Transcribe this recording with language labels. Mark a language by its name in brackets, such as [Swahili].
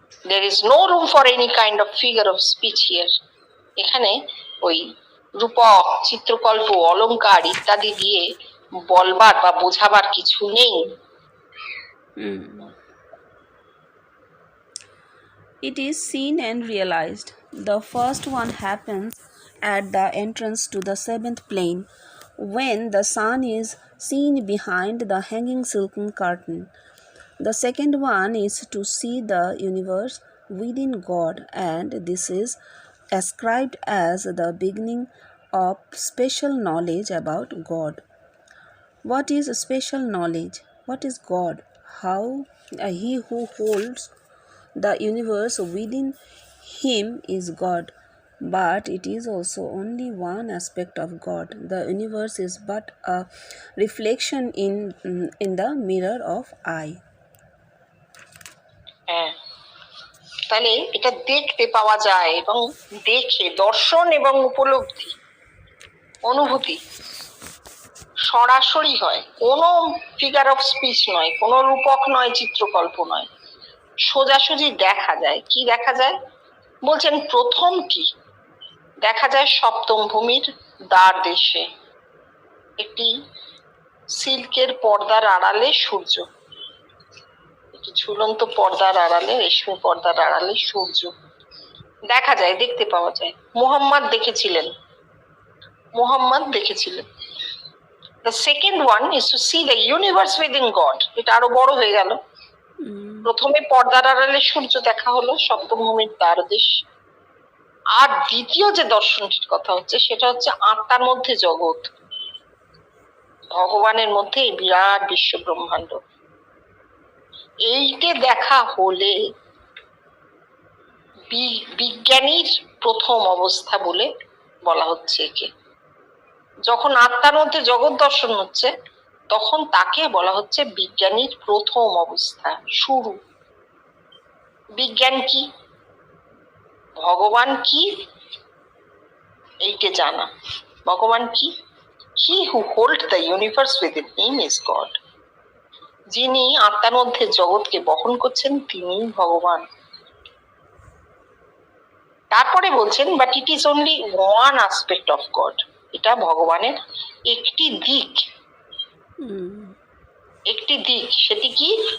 [English] There is no room for any kind of figure of speech here. [Bangla] এখানে ওই রূপক, চিত্রকল্প, অলংকার ইত্যাদি দিয়ে বলবার বা বোঝাবার কিছু নেই। [English] It is seen and realized. The first one happens at the entrance to the seventh plane, when the sun is seen behind the hanging silken curtain. The second one is to see the universe within God, and this is ascribed as the beginning of special knowledge about God. What is special knowledge? What is God? How he who holds the universe within him is God, but it is also only one aspect of God. The universe is but a reflection in the mirror of I. [Bangla] তাহলে এটা দেখতে পাওয়া যায়, এবং দেখে দর্শন এবং উপলব্ধি, অনুভূতি সরাসরি হয়, কোনো ফিগার অফ স্পিচ নয়, কোনো রূপক নয়, চিত্রকল্প নয়, সোজাসুজি দেখা যায়। কি দেখা যায় বলছেন? প্রথম কি দেখা যায়? সপ্তম ভূমির দ্বার দেশে একটি সিল্কের পর্দার আড়ালে সূর্য, একটি ঝুলন্ত পর্দার আড়ালে, রেশমি পর্দার আড়ালে সূর্য দেখা যায়, দেখতে পাওয়া যায়। মুহাম্মদ দেখেছিলেন, মুহাম্মদ দেখেছিলেন। [English] The second one is to see the universe within God. [Bangla] এটা আরো বড় হয়ে গেল। প্রথমে পর্দার আড়ালে সূর্য দেখা হলো, সপ্তম ভূমির দ্বারদেশ। আর দ্বিতীয় যে দর্শনটির কথা হচ্ছে সেটা হচ্ছে আত্মার মধ্যে জগৎ, ভগবানের মধ্যে এই বিরাট বিশ্ব ব্রহ্মাণ্ড। এইটে দেখা হলে বিজ্ঞানীর প্রথম অবস্থা বলে বলা হচ্ছে একে। যখন আত্মার মধ্যে জগৎ দর্শন হচ্ছে তখন তাকে বলা হচ্ছে বিজ্ঞানীর প্রথম অবস্থা, শুরু। বিজ্ঞান কি, ভগবান কি, এইটে জানা। ভগবান কি? [English] He who holds the universe within him is God. [Bangla] যিনি আত্মার মধ্যে জগৎকে বহন করছেন তিনি ভগবান। তারপরে বলছেন [English] But it is only one aspect of God. [Bangla] এটা ভগবানের একটি দিক, একটি দিক। সেটি কি?